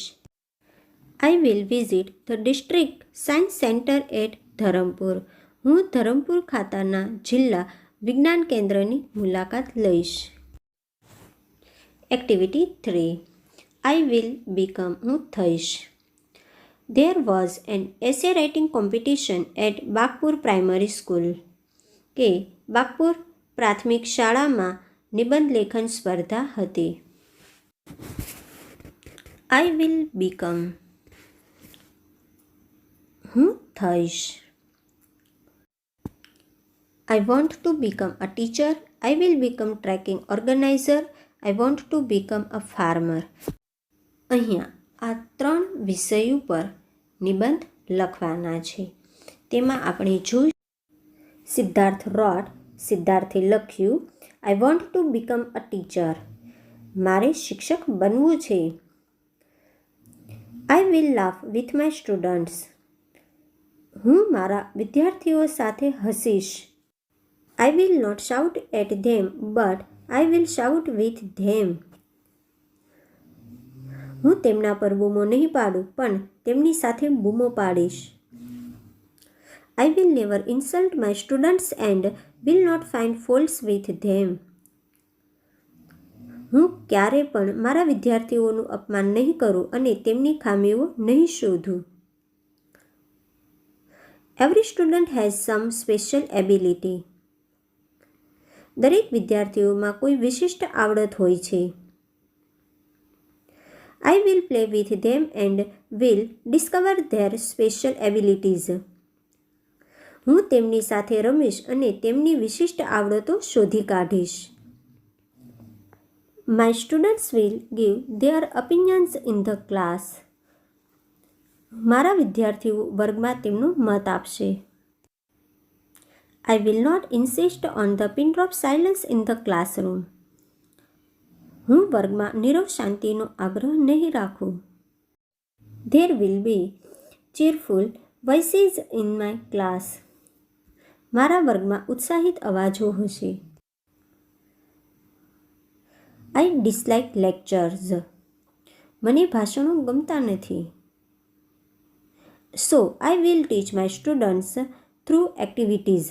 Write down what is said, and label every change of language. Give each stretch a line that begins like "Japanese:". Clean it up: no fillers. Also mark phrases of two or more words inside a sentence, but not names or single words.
English: I will visit the district science centre at Dharampur.
Gujarati: હું ધરમપુર ખાતાના જિલ્લા વિજ્ઞાન કેન્દ્રની મુલાકાત લઈશ.
English: Activity 3. I will become.
Gujarati: હું થઈશ.
English: There was an essay writing competition at બાગપુર પ્રાઇમરી સ્કૂલ.
Gujarati: કે બાગપુર પ્રાથમિક શાળામાં નિબંધ લેખન સ્પર્ધા હતી.
English: I will become.
Gujarati: હું થઈશ.
English: I want to become a teacher. I will become trekking organizer. I want to become a farmer.
Gujarati: અહીંયા આ 3 વિષય ઉપર નિબંધ લખવાના છે. તેમાં આપણે જોઈ સિદ્ધાર્થ રોટ. સિદ્ધાર્થે લખ્યું,
English: I want to become a teacher.
Gujarati: મારે શિક્ષક બનવું છે.
English: I will laugh with my students.
Gujarati: હું મારા વિદ્યાર્થીઓ સાથે હસીશ.
English: I will not shout at them, but I will shout with them.
Gujarati: હું તેમના પર બૂમો નહીં પાડું, પણ તેમની સાથે બૂમો પાડીશ.
English: I will never insult my students and will not find faults with them.
Gujarati: હું ક્યારે પણ મારા વિદ્યાર્થીઓનું અપમાન નહીં કરું અને તેમની ખામીઓ નહીં શોધું.
English: Every student has some special ability.
Gujarati: દરેક વિદ્યાર્થીઓમાં કોઈ વિશિષ્ટ આવડત હોય છે.
English: I will play with them and will discover their special abilities.
Gujarati: હું તેમની સાથે રમીશ અને તેમની વિશિષ્ટ આવડતો શોધી કાઢીશ.
English: My students will give their opinions in the class.
Gujarati: મારા વિદ્યાર્થીઓ વર્ગમાં તેમનો મત આપશે.
English: I will not insist on the pin drop silence in the classroom.
Gujarati: હું વર્ગમાં નીરવ શાંતિનો આગ્રહ નહીં રાખું.
English: There will be cheerful voices in my class.
Gujarati: મારા વર્ગમાં ઉત્સાહિત અવાજો હશે.
English: I dislike lectures.
Gujarati: મને ભાષણો ગમતા નથી.
English: So I will teach my students through activities.